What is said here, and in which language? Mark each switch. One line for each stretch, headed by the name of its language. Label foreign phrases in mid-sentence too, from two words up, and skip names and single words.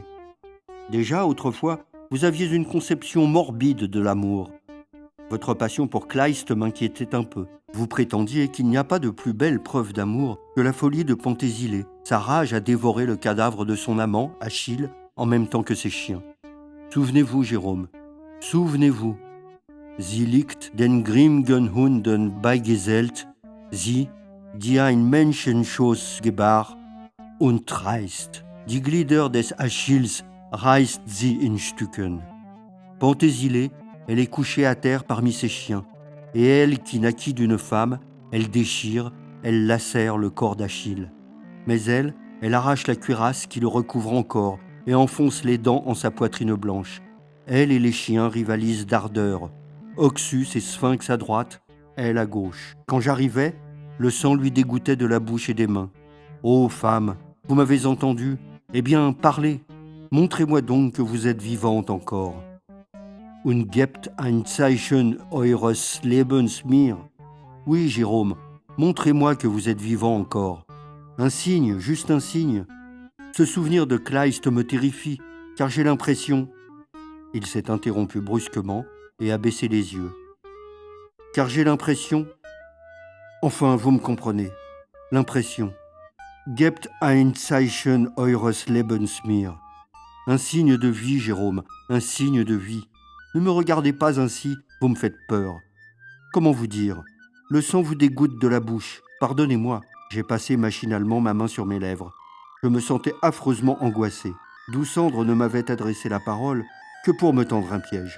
French: Déjà, autrefois, vous aviez une conception morbide de l'amour. Votre passion pour Kleist m'inquiétait un peu. Vous prétendiez qu'il n'y a pas de plus belle preuve d'amour que la folie de Pentésilée, sa rage à dévorer le cadavre de son amant, Achille, en même temps que ses chiens. Souvenez-vous, Jérôme, souvenez-vous.
German: Sie liegt den grimmen Hunden beigesellt, sie, die ein Menschenschoß gebar, und reißt. Die Glieder des Achilles reißt sie in Stücken.
French: Pentésilée, elle est couchée à terre parmi ses chiens, et elle, qui naquit d'une femme, elle déchire, elle lacère le corps d'Achille. Mais elle arrache la cuirasse qui le recouvre encore, et enfonce les dents en sa poitrine blanche. Elle et les chiens rivalisent d'ardeur. Oxus et Sphinx à droite, elle à gauche. Quand j'arrivais, le sang lui dégouttait de la bouche et des mains. Ô femme, vous m'avez entendu ? Eh bien, parlez. Montrez-moi donc que vous êtes vivante encore.
German: Und gebt ein Zeichen eures Lebens mir.
French: Oui, Jérôme, montrez-moi que vous êtes vivant encore. Un signe, juste un signe. Ce souvenir de Kleist me terrifie, car j'ai l'impression... Il s'est interrompu brusquement et a baissé les yeux. Car j'ai l'impression... Enfin, vous me comprenez. L'impression.
German: Gebt ein Zeichen eures Lebens mir.
French: Un signe de vie, Jérôme, un signe de vie. Ne me regardez pas ainsi, vous me faites peur. Comment vous dire ? Le sang vous dégoûte de la bouche. Pardonnez-moi. J'ai passé machinalement ma main sur mes lèvres. Je me sentais affreusement angoissé. Doucendre ne m'avait adressé la parole que pour me tendre un piège.